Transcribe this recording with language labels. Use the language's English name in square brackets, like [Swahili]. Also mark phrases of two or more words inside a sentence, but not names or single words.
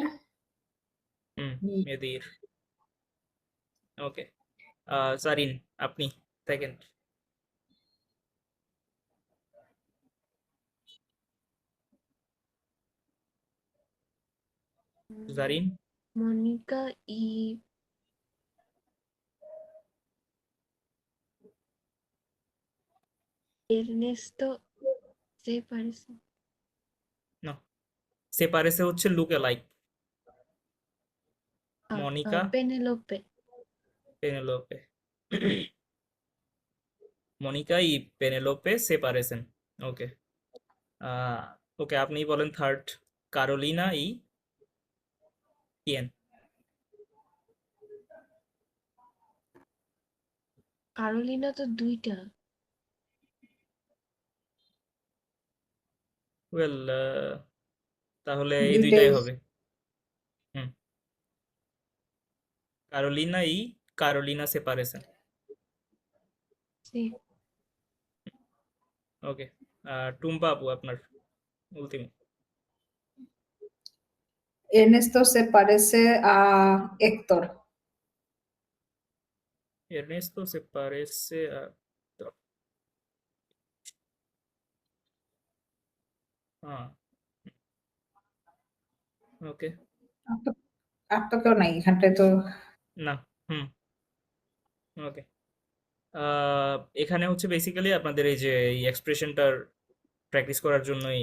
[Bangla] হুম, মেদির। ওকে, জারিন, আপনি সেকেন্ড। জারিন, [Spanish] Mónica y Ernesto se parecen. no, se parece [Bangla] হচ্ছে [English] look like. [Bangla] মনিকা, Penelope. পেনেলোপে। [Spanish] Mónica y Penélope se parecen. [Bangla] ওকে, ওকে, আপনি বলেন থার্ড। [Spanish] Carolina y quién? [Bangla] Carolina তো দুইটা। ওয়েল, তাহলে এই দুইটাই। দুইটাই হবে। হুম, [Spanish] Carolina y Carolina se parecen. Sí. [Bangla] ওকে, টুম্পা আপু আপনার উল্টিম। [Spanish] Ernesto se parece a Héctor. Ernesto se parece a... [Bangla] হ্যাঁ, ওকে, আর তো আর তো কেউ নাই এখানটায় তো। না, হুম, ওকে। এখানে হচ্ছে বেসিক্যালি আপনাদের এই যে এই এক্সপ্রেশনটার প্র্যাকটিস করার জন্যই